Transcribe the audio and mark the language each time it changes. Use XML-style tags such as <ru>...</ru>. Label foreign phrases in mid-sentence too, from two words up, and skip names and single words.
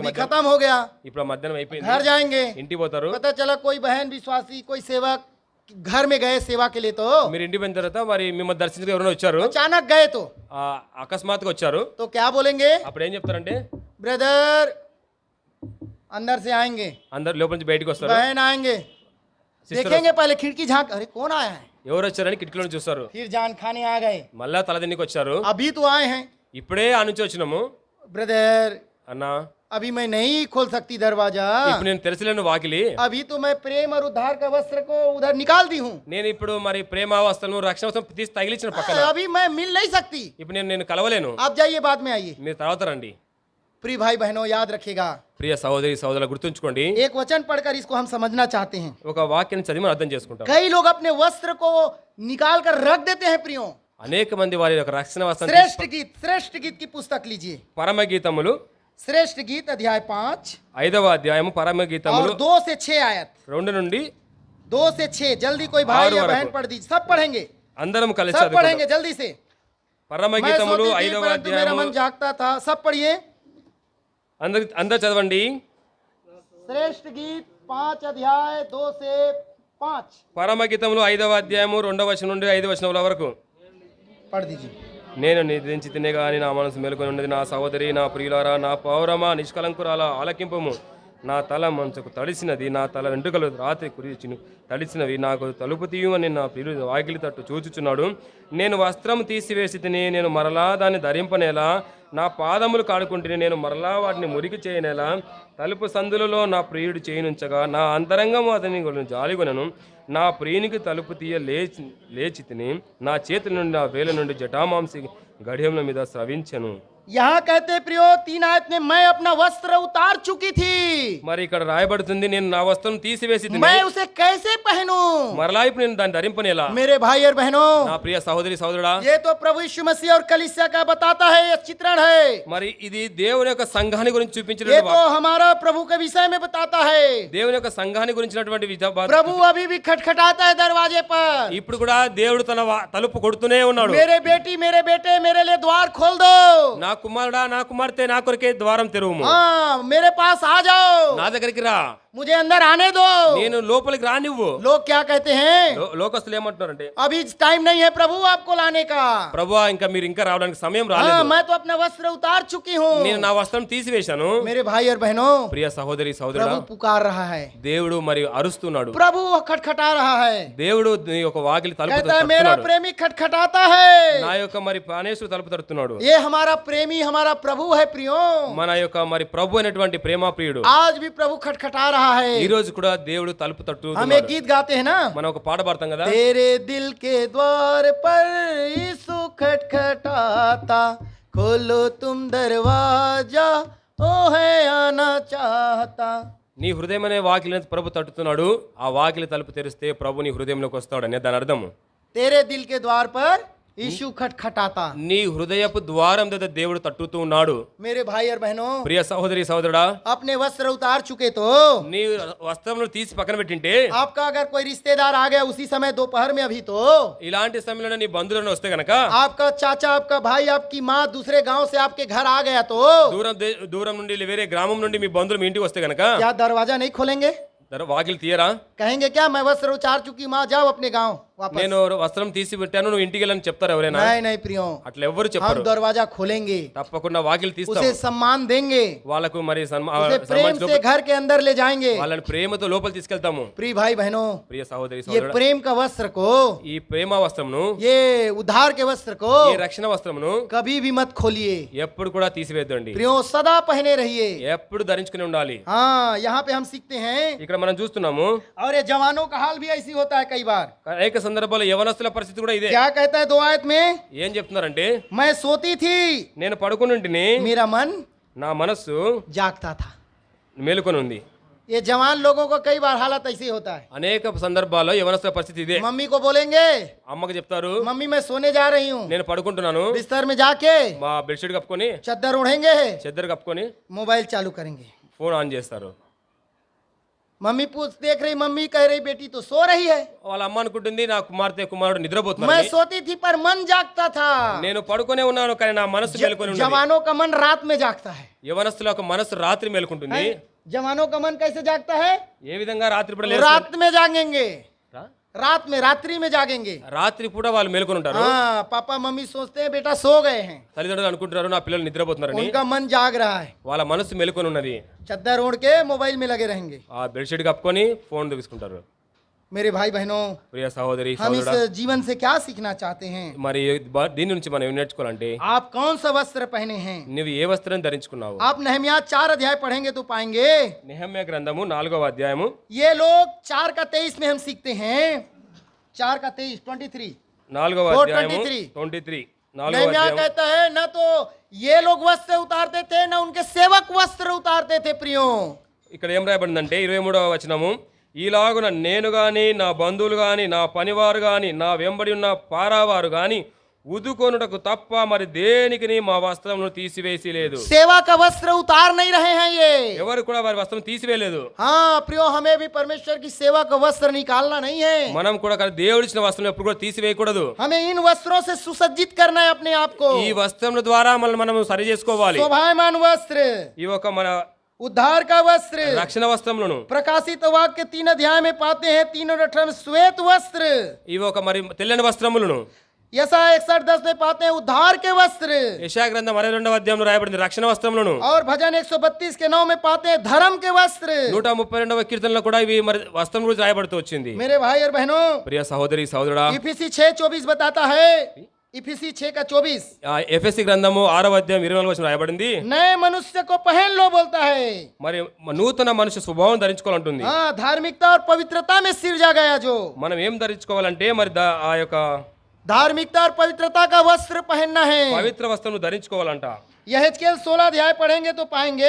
<hi>अभी</hi> <te>మధ్యాహ్నం-</te> <hi>खत्म हो गया,</hi> <te>ఇప్పుడు మధ్యాహ్నం అయిపోయింది,</te> <hi>घर जाएंगे,</hi> <te>ఇంటికి పోతారు.</te> <hi>पता चला कोई बहन विश्वासी कोई सेवक घर में गए सेवा के लिए, तो</hi> <te>మీరు ఇంటికి పోయిన తర్వాత మరి మిమ్మల్ని దర్శించడానికి ఎవరైనా వచ్చారు,</te> <hi>अचानक गए तो</hi> <te>అకస్మాత్తుగా వచ్చారు,</te> <hi>तो क्या बोलेंगे,</hi> <te>అప్పుడు ఏం చెప్తారంటే</te> <hi>ब्रदर अंदर से आएंगे,</hi> <te>అందరు లోపల నుంచి బయటకు వస్తారు,</te> <hi>बहन आएंगे, सिस्टर- देखेंगे पहले खिड़की झांक, अरे कौन आया है,</hi> <te>ఎవరు వచ్చారని కిటికీలో నుంచి చూస్తారు.</te> <hi>फिर जान खाने आ गए,</hi> <te>మళ్ళా తలదిన్నికి వచ్చారు,</te> <hi>अभी तो आए हैं,</hi> <te>ఇప్పుడే ఆ నుంచి వచ్చినాము</te> <hi>ब्रदर</hi> <te>అన్నా,</te> <hi>अभी मैं नहीं खोल सकती दरवाजा,</hi> <te>ఇప్పుడు నేను తెరచలేను వాకిలి,</te> <hi>अभी तो मैं प्रेम और उद्धार का वस्त्र को उधर निकाल दी हूँ,</hi> <te>నేను ఇప్పుడు మరి ప్రేమ వస్త్రం రక్షణ వస్త్రం తీసి తగిలించిన పక్కన,</te> <hi>अभी मैं मिल नहीं सकती,</hi> <te>ఇప్పుడు నేను కలవలేను,</te> <hi>आप जाइए बाद में आइए।</hi> <te>మీరు తర్వాత రండి.</te> <hi>प्रिय भाई बहनों याद रखिएगा,</hi> <te>ప్రియ సహోదరి సహోదరులు గుర్తుంచుకోండి,</te> <hi>एक वचन पढ़कर इसको हम समझना चाहते हैं।</hi> <te>ఒక వాక్యాన్ని చదివి మనం అర్థం చేసుకుంటాం.</te> <hi>कई लोग अपने वस्त्र को निकाल कर रख देते हैं प्रियो।</hi> <te>అనేక మంది వారి యొక్క రక్షణ వస్త్రం</te> <hi>श्रेष्ठ गीत की पुस्तक लीजिए,</hi> <te>పరమ గీతములు</te> <hi>श्रेष्ठ गीत अध्याय 5</hi> <te>5వ అధ్యాయము పరమ గీతములు</te> <hi>और 2 से 6 आयत,</hi> <te>2 నుండి</te> <hi>2 से 6 जल्दी कोई भाई आठ या</hi> <te>वरकु।</te> <hi>बहन पढ़ दीजिए, सब पढ़ेंगे,</hi> <te>అందరం కలిసి</te> <hi>सब</hi> <te>చదువుకుందాం.</te> <hi>पढ़ेंगे जल्दी से।</hi> <te>పరమ</te> <hi>मैं</hi> <te>గీతములు</te> <hi>सोती थी</hi> <te>5వ</te> <hi>परंतु मेरा</hi> <te>అధ్యాయము</te> <hi>मन जागता था, सब पढ़िए।</hi> <te>అందరు చదవండి.</te> <hi>श्रेष्ठ गीत 5 अध्याय 2 से 5</hi> <te>పరమ గీతములు 5వ అధ్యాయము 2వ వచనం నుండి 5వ వచనముల వరకు.</te> <hi>पढ़ दीजिए।</hi> <te>నేను నిద్రించి తినే గాని నా మనసు మేలుకొని ఉన్నది, నా సహోదరి నా ప్రియులారా నా పౌరమా నిష్కలంకురాల ఆలకింపము, నా తల మంచుకు తడిసినది, నా తల వెంట్రుకలు రాత్రి కురిచిను తడిసినవి, నాకు తలుపు తీయమని నా ప్రియుడు వాకిలి తట్టు చూచుచున్నాడు. నేను వస్త్రం తీసివేసి తిని నేను మరలా దాన్ని ధరింపనేలా, నా పాదములు కాడుకుంటుని నేను మరలా వాటిని మురికి చేయనేలా, తలుపు సందులలో నా ప్రియుడు చేయనుంచగా నా అంతరంగము అతని జాలిగొనను, నా ప్రియునికి తలుపు తీయ లేచి తిని నా చేతుల నుండి నా వేల నుండి జటామాంసి గడియముల మీద స్రవించెను.</te> <hi>यहाँ कहते प्रियो 3 आयत में मैं अपना वस्त्र उतार चुकी थी,</hi> <te>మరి ఇక్కడ రాయబడుతుంది నేను నా వస్త్రం తీసివేసి తిని</te> <hi>मैं उसे कैसे पहनूं?</hi> <te>మరలా ఇప్పుడు నేను దాన్ని ధరింపనేలా.</te> <hi>मेरे भाई और बहनों,</hi> <te>నా ప్రియ సహోదరి సహోదరుడా,</te> <hi>ये तो प्रभु यीशु मसीह और कलीसिया का बताता है, ये चित्रण है,</hi> <te>మరి ఇది దేవుని యొక్క సంఘాన్ని గురించి</te> <hi>ये</hi> <te>చూపించిన</te> <hi>तो हमारा प्रभु के विषय में बताता है।</hi> <te>దేవుని యొక్క సంఘాన్ని గురించినటువంటి</te> <hi>प्रभु अभी भी खटखटाता है दरवाजे पर,</hi> <te>ఇప్పుడు కూడా దేవుడు తన తలుపు కొడుతూనే ఉన్నాడు.</te> <hi>मेरे बेटी मेरे बेटे मेरे लिए द्वार खोल दो,</hi> <te>నా కుమారుడా నా కుమార్తె నా కొరకే ద్వారం తెరువుము,</te> <hi>हाँ मेरे पास आ जाओ,</hi> <te>నా దగ్గరికి రా,</te> <hi>मुझे अंदर आने दो।</hi> <te>నేను లోపలికి రానివ్వు.</te> <hi>लोग क्या कहते हैं?</hi> <te>లోకస్తులు ఏమంటున్నారంటే,</te> <hi>अभी टाइम नहीं है प्रभु आपको लाने का।</hi> <te>ప్రభువా ఇంకా మీరు ఇంకా రావడానికి సమయం</te> <hi>हाँ,</hi> <te>రాలేదు.</te> <hi>मैं तो अपना वस्त्र उतार चुकी हूँ।</hi> <te>నేను నా వస్త్రం తీసివేశాను.</te> <hi>मेरे भाई और बहनों,</hi> <te>ప్రియ సహోదరి సహోదరుడా,</te> <hi>प्रभु पुकार रहा है,</hi> <te>దేవుడు మరి అరుస్తున్నాడు.</te> <hi>प्रभु खटखटा रहा है,</hi> <te>దేవుడు నీ యొక్క వాకిలి తలుపు</te> <hi>कहता है मेरा</hi> <te>తడుతున్నాడు.</te> <hi>प्रेमी खटखटाता है।</hi> <te>నా యొక్క మరి ప్రాణేశ్వరు తలుపు తడుతున్నాడు.</te> <hi>ये हमारा प्रेमी हमारा प्रभु है प्रियो।</hi> <te>మన యొక్క మరి ప్రభు అయినటువంటి ప్రేమ ప్రియుడు</te> <hi>आज भी प्रभु खटखटा रहा है।</hi> <te>ఈ రోజు కూడా దేవుడు తలుపు తట్టు.</te> <hi>हम एक गीत गाते हैं ना,</hi> <te>మనం ఒక పాట పాడతాం కదా,</te> <hi>तेरे दिल के द्वार पर यीशु खटखटाता, खोलो तुम दरवाजा, ओ है आना चाहता।</hi> <te>నీ హృదయం అనే వాకిలిని ప్రభు తట్టుతున్నాడు. ఆ వాకిలి తలుపు తెరిస్తే ప్రభు నీ హృదయంలోకి వస్తాడని దాని అర్థం.</te> <hi>तेरे दिल के द्वार पर यीशु खटखटाता।</hi> <te>నీ హృదయపు ద్వారం దగ్గర దేవుడు తట్టుతూ ఉన్నాడు.</te> <hi>मेरे भाई और बहनों,</hi> <te>ప్రియ సహోదరి సహోదరుడా,</te> <hi>अपने वस्त्र उतार चुके तो</hi> <te>నీ వస్త్రమును తీసి పక్కన పెట్టింటే,</te> <hi>आपका अगर कोई रिश्तेदार आ गया उसी समय दोपहर में अभी तो</hi> <te>ఇలాంటి సమయంలో నీ బంధువులను వస్తే గనక,</te> <hi>आपका चाचा आपका भाई आपकी माँ दूसरे गांव से आपके घर आ गया तो</hi> <te>దూరం నుండి వేరే గ్రామం నుండి మీ బంధువులు మీ ఇంటికి వస్తే గనక</te> <hi>क्या दरवाजा नहीं खोलेंगे?</hi> <te>వాకిలి తీయరా?</te> <hi>कहेंगे क्या मैं वस्त्र उतार चुकी माँ, जाओ अपने गांव वापस।</hi> <te>నేను వస్త్రం తీసి పెట్టాను నువ్వు ఇంటికి వెళ్ళని చెప్తారు ఎవరైనా?</te> <hi>नहीं नहीं प्रियो,</hi> <te>అట్లా ఎవరు</te> <hi>हम</hi> <te>చెప్పరు.</te> <hi>दरवाजा खोलेंगे,</hi> <te>తప్పకుండా వాకిలి తీస్తాం.</te> <hi>उसे सम्मान देंगे,</hi> <te>వాళ్ళకు మరి</te> <hi>उसे प्रेम</hi> <te>సన్మానించి</te> <hi>से घर के अंदर ले जाएंगे।</hi> <te>వాళ్ళని ప్రేమతో లోపల తీసుకెళ్తాము.</te> <hi>प्रिय भाई बहनों,</hi> <te>ప్రియ సహోదరి</te> <hi>ये</hi> <te>సహోదరుడా,</te> <hi>प्रेम का वस्त्र को,</hi> <te>ఈ ప్రేమ వస్త్రమును,</te> <hi>ये उद्धार के वस्त्र को</hi> <te>ఈ రక్షణ వస్త్రమును</te> <hi>कभी भी मत खोलिए</hi> <te>ఎప్పుడు కూడా తీసివేద్దండి.</te> <hi>प्रियो, सदा पहने रहिए।</hi> <te>ఎప్పుడు ధరించుకుని ఉండాలి.</te> <hi>हाँ, यहाँ पे हम सीखते हैं,</hi> <te>ఇక్కడ మనం చూస్తున్నాము</te> <hi>और ये जवानों का हाल भी ऐसी होता है कई बार।</hi> <te>అనేక సందర్భాల్లో యవనస్తుల పరిస్థితి కూడా ఇదే.</te> <hi>क्या कहता है 2 आयत में?</hi> <te>ఏం చెప్తున్నారంటే,</te> <hi>मैं सोती थी,</hi> <te>నేను పడుకునుంటిని,</te> <hi>मेरा मन</hi> <te>నా మనస్సు</te> <hi>जागता था।</hi> <te>మేలుకొని ఉంది.</te> <hi>ये जवान लोगों को कई बार हालत ऐसी होता है।</hi> <te>అనేక సందర్భాల్లో యవనస్తుల పరిస్థితి ఇదే.</te> <hi>मम्मी को बोलेंगे,</hi> <te>అమ్మకి చెప్తారు,</te> <hi>मम्मी मैं सोने जा रही हूँ,</hi> <te>నేను పడుకుంటున్నాను,</te> <hi>बिस्तर में जाके</hi> <te>మా బెడ్షీట్ కప్పుకొని</te> <hi>चद्दर ओढ़ेंगे,</hi> <te>చెద్దరు కప్పుకొని</te> <hi>मोबाइल चालू करेंगे।</hi> <en>phone on</en> <te>చేస్తారు.</te> <hi>मम्मी पूछ देख रही, मम्मी कह रही बेटी तो सो रही है।</hi> <te>వాళ్ళ అమ్మ అనుకుంటుంది నా కుమారుడు</te> <hi>मैं</hi> <te>నిద్రపోతున్నాడు.</te> <hi>सोती थी पर मन जागता था।</hi> <te>నేను పడుకునే ఉన్నాను కానీ నా మనసు మేలుకొని ఉన్నది.</te> <hi>जवानों का मन रात में जागता है।</hi> <te>యవనస్తుల యొక్క మనసు రాత్రి మేలుకుంటుంది.</te> <hi>जवानों का मन कैसे जागता है?</hi> <te>ఏ విధంగా రాత్రి పూట లేస్తారు?</te> <hi>रात में जागेंगे,</hi> <te>రా-</te> <hi>रात में रात्रि में जागेंगे।</hi> <te>రాత్రి పూట వాళ్ళు మేలుకొని ఉంటారు.</te> <hi>हाँ, पापा मम्मी सोचते हैं बेटा सो गए हैं,</hi> <te>తల్లిదండ్రులు అనుకుంటున్నారు నా పిల్లలు నిద్రపోతున్నారని.</te> <hi>उनका मन जाग रहा है।</hi> <te>వాళ్ళ మనసు మేలుకొని ఉన్నది.</te> <hi>चद्दर ओढ़ के मोबाइल में लगे रहेंगे।</hi> <te>ఆ బెడ్షీట్ కప్పుకొని ఫోన్ తీసుకుంటారు.</te> <hi>मेरे भाई बहनों,</hi> <te>ప్రియ సహోదరి</te> <hi>हम इस</hi> <te>సహోదరుడా,</te> <hi>जीवन से क्या सीखना चाहते हैं?</hi> <te>మరి దీని నుంచి మనం ఏం నేర్చుకోవాలంటే,</te> <hi>आप कौन सा वस्त्र पहने हैं?</hi> <te>నువ్వు ఏ వస్త్రం ధరించుకున్నావు?</te> <hi>आप नहम्याह 4 अध्याय पढ़ेंगे तो पाएंगे</hi> <te>నెహమ్యా గ్రంథము 4వ అధ్యాయము</te> <hi>ये लोग 4 का 23 में हम सीखते हैं। 4 का 23 23</hi> <te>4వ అధ్యాయము 23 4వ</te> <hi>नहम्याह</hi> <te>అధ్యాయం.</te> <hi>कहता है न तो ये लोग वस्त्र उतारते थे न उनके सेवक वस्त्र उतारते थे। प्रियो,</hi> <te>ఇక్కడ ఏం రాయబడిందంటే 23వ వచనము, ఈలాగున నేను గాని నా బంధువులు గాని నా పనివారు గాని నా వెంబడి ఉన్న పారావారు గాని ఉదుకొనుటకు తప్ప మరి దేనికి మా వస్త్రమును తీసివేసి లేదు.</te> <hi>सेवा का वस्त्र उतार नहीं रहे हैं ये।</hi> <te>ఎవరు కూడా వారి వస్త్రం తీసివేయలేదు.</te> <hi>हाँ प्रियो, हमें भी परमेश्वर की सेवा का वस्त्र निकालना नहीं है।</hi> <te>మనం కూడా దేవుడిచ్చిన వస్త్రం ఎప్పుడు కూడా తీసివేయకూడదు.</te> <hi>हमें इन वस्त्रों से सुसज्जित करना है अपने आप को।</hi> <te>ఈ వస్త్రముల ద్వారా మనం సరి చేసుకోవాలి.</te> <hi>शोभायमान वस्त्र,</hi> <te>ఈ ఒక మన</te> <hi>उद्धार का वस्त्र,</hi> <te>రక్షణ వస్త్రములను,</te> <hi>प्रकाशित वाक्य के 3 अध्याय में पाते हैं 3 और 18 में श्वेत वस्त्र,</hi> <te>ఇవి ఒక మరి తెల్లని వస్త్రములను,</te> <hi>यशायाह 61:10 में पाते हैं उद्धार के वस्त्र,</hi> <te>యెషయా గ్రంథం 62వ అధ్యాయంలో రాయబడింది రక్షణ వస్త్రములను.</te> <hi>और भजन 132 के 9 में पाते हैं धर्म के वस्त्र।</hi> <te>132వ కీర్తనలో కూడా ఇవి మరి వస్త్రం గురించి రాయబడుతూ వచ్చింది.</te> <hi>मेरे भाई और बहनों,</hi> <te>ప్రియ సహోదరి సహోదరుడా,</te> <hi>इफिसी 6:24 बताता है, इफिसी 6 का 24,</hi> <te>ఎఫెసీ గ్రంథము 6వ అధ్యాయం 24వ వచనం రాయబడింది.</te> <hi>नए मनुष्य को पहन लो बोलता है।</hi> <te>మరి నూతన మనిషి స్వభావం ధరించుకోవాలంటుంది.</te> <hi>हाँ, धार्मिकता और पवित्रता में सिरजा गया जो।</hi> <te>మనం ఏం ధరించుకోవాలంటే మరి ఆ యొక్క</te> <hi>धार्मिकता और पवित्रता का वस्त्र पहनना है।</hi> <te>పవిత్ర వస్త్రం ధరించుకోవాలంట.</te> <hi>यहेजकेल 16 अध्याय पढ़ेंगे तो पाएंगे</hi>